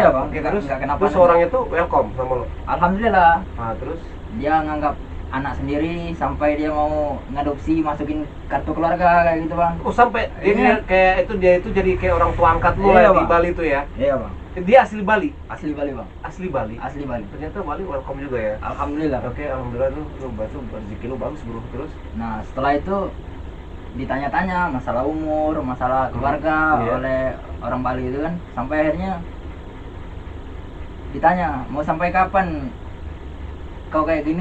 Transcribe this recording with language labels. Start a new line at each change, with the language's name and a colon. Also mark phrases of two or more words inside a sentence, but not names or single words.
Indonesian: lah. Bang. Oke, Nggak- terus nggak kenapa terus napa. orang itu welcome sama lu. Alhamdulillah. Nah, terus Dia nganggap anak sendiri sampai dia mau ngadopsi, masukin kartu keluarga kayak gitu, Bang. oh sampai Iya. dia itu jadi kayak orang tua angkat lu Iya, lah di Bang. Bali itu ya. Iya, Bang. Dia asli Bali. Asli Bali, Bang. Asli Bali. Asli Bali. Ternyata Bali welcome juga ya. Alhamdulillah. Oke, alhamdulillah lu rezeki lu bagus, Bro. Terus Nah, setelah itu ditanya-tanya masalah umur, masalah keluarga Iya. oleh orang Bali itu kan, sampai akhirnya ditanya, "Mau sampai kapan kau kayak gini?"